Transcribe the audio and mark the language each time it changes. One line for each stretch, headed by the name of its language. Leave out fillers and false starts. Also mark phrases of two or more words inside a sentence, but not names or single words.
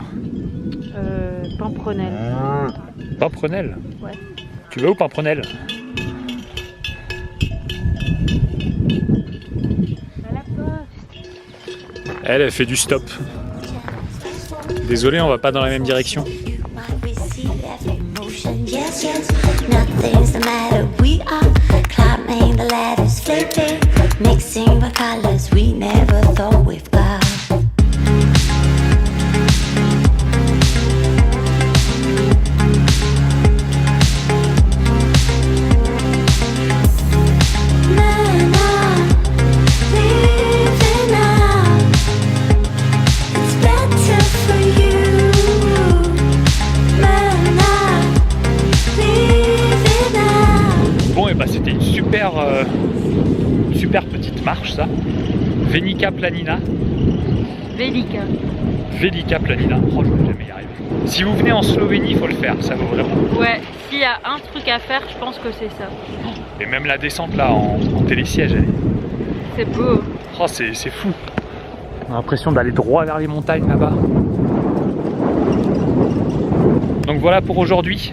French: Pimprenelle. Pimprenelle? Ouais. Tu vas où Pimprenelle? À la poste. Elle fait du stop. Désolé, on va pas dans la même direction.
English: Yes, yes, nothing's the matter. We are climbing the ladders, flipping, mixing the colors we never thought we've got. Man, I'm living now. It's better for you. Man, I'm living now.
French: Bon, et bah c'était une super petite marche ça. Venica Planina. Vélica. Velica Planina. Oh, je vais jamais y arriver. Si vous venez en Slovénie, il faut le faire, ça vaut vraiment. Ouais, s'il y a un truc à faire, je pense que c'est ça. Et même la descente là en télésiège, C'est beau. oh, c'est fou. On a l'impression d'aller droit vers les montagnes là-bas. Donc voilà pour aujourd'hui.